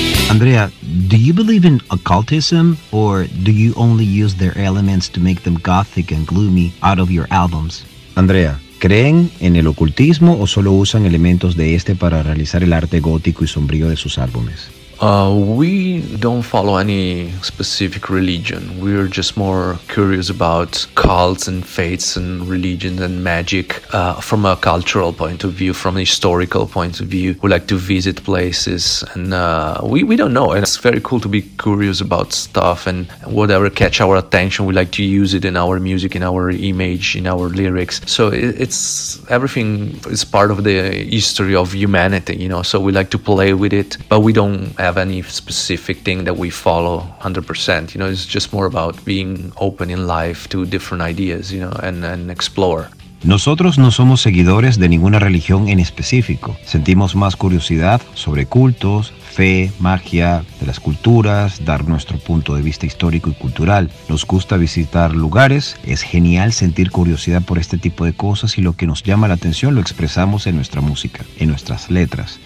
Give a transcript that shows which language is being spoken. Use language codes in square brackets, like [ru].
[en] Andrea, do you believe in occultism or do you only use their elements to make them gothic and gloomy out of your albums? [es] Andrea, ¿creen en el ocultismo o solo usan elementos de este para realizar el arte gótico y sombrío de sus álbumes? [en] We don't follow any specific religion. We're just more curious about cults and faiths and religions and magic from a cultural point of view, from a historical point of view. We like to visit places and we don't know. And it's very cool to be curious about stuff and whatever catch our attention. We like to use it in our music, in our image, in our lyrics. So it's everything is part of the history of humanity, you know, so we like to play with it, but we don't have any specific thing that we follow 100%. You know, it's just more about being open in life to different ideas, you know, and explore. [es] Nosotros no somos seguidores de ninguna religión en específico. Sentimos más curiosidad sobre cultos, fe, magia, de las culturas, dar nuestro punto de vista histórico y cultural. Nos gusta visitar lugares, es genial sentir curiosidad por este tipo de cosas y lo que nos llama la atención lo expresamos en nuestra música, en nuestras letras.